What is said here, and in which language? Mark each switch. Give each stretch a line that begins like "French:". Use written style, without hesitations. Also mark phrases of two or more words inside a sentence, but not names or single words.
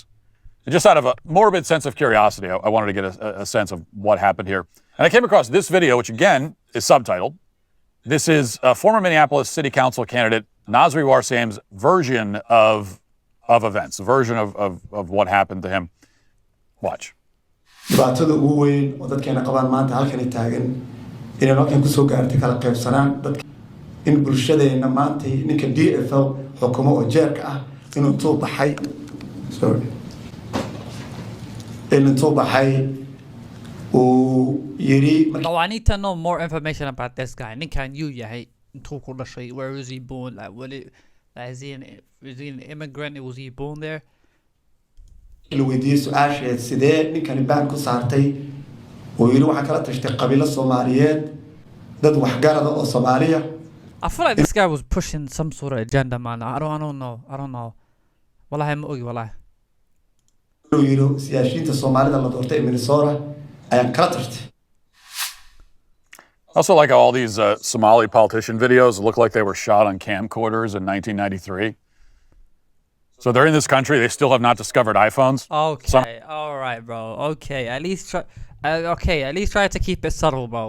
English: And just out of a morbid sense of curiosity, I wanted to get a sense of what happened here. And I came across this video, which again is subtitled. This is a former Minneapolis City Council candidate, Nasri Warsaim's version of events, a version of what happened to him. Watch.
Somali: dhibaatada ugu weyn oo dadkeena qabaan maanta halkan taagan inay halkan ku soo gaartay kala qaybsanaan dadka in bulshadeena maanta ninka DFL xukumo oo jeerka ah inuu soo baxay oo yiri
English: No, I need to know more information about this guy.
Somali: Ninkan yu yahay intuu ku dhashay.
English: Where was he born? Like, is he an immigrant? Was he born there?
Somali: la weydiiyay su'aasheed sidee ninkani baan ku saartay oo yiri waxa kala tashtay qabiilo Soomaaliyeed dad wax garada oo Soomaaliya.
English: I feel like this guy was pushing some sort of agenda, man. I don't know.
Somali: Wallahi ma ogi wallahi. oo yiri siyaasiyiinta Soomaalida la doortay Minnesota ayaan kala tashtay.
English: Also, like how all these Somali politician videos look like they were shot on camcorders in 1993. So they're in this country. They still have not discovered iPhones. Okay, all right, bro. Okay, at least try. At least try to keep it subtle, bro.